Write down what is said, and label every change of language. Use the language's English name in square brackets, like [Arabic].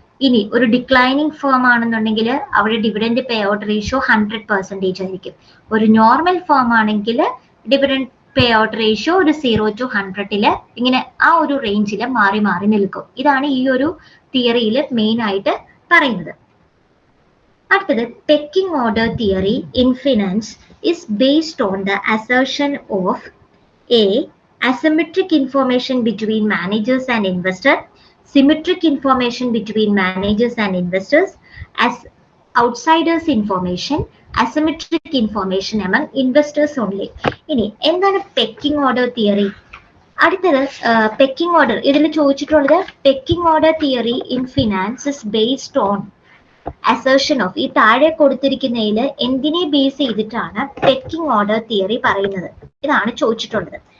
[Malayalam] ഇനി ഒരു declining firm ആണെന്നുണ്ടെങ്കിൽ അവിടെ ഡിവിഡൻഡ് പേ ഔട്ട് റേഷ്യോ 100% ആയിരിക്കും. ഒരു നോർമൽ ഫേം ആണെങ്കിൽ ഡിവിഡൻഡ് പേ ഔട്ട് റേഷ്യോ ഒരു 0 to 100 ഇങ്ങനെ ആ ഒരു റേഞ്ചിൽ മാറി മാറി നിൽക്കും. ഇതാണ് ഈ ഒരു തിയറിയിൽ മെയിൻ ആയിട്ട് പറയുന്നത്. അടുത്തത് [English] Pecking order theory in finance is based on the assertion of a asymmetric information between managers and investors, symmetric information between managers and investors, as outsiders information, asymmetric information among investors only. [Malayalam] ഇനി എന്താണ് pecking order theory? അടുത്തത് pecking order ഇതിൽ ചോദിച്ചിട്ടുള്ളത് pecking order theory in finance is based on assertion of, ഈ താഴെ കൊടുത്തിരിക്കുന്നതിൽ എന്തിനെ base ചെയ്തിട്ടാണ് pecking order theory പറയുന്നത്, ഇതാണ് ചോദിച്ചിട്ടുള്ളത്.